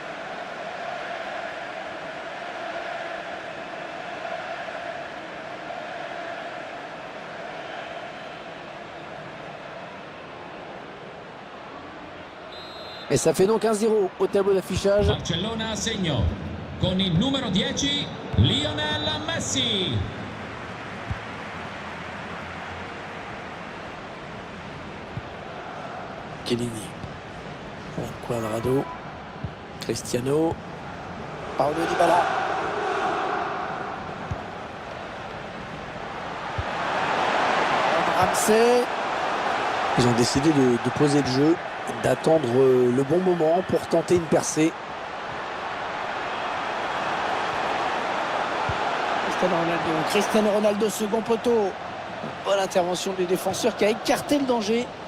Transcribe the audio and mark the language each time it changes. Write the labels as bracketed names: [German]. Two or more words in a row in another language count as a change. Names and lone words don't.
[French] Et ça fait donc 1-0 au tableau d'affichage. [Italian] Barcellona a segno con il numero 10 Lionel Messi. Chiellini. Cuadrado. Cristiano. Paulo Dybala. Ramsey. [French] Ils ont décidé de poser le jeu, d'attendre le bon moment pour tenter une percée. Cristiano Ronaldo, second poteau. Bonne intervention du défenseur qui a écarté le danger.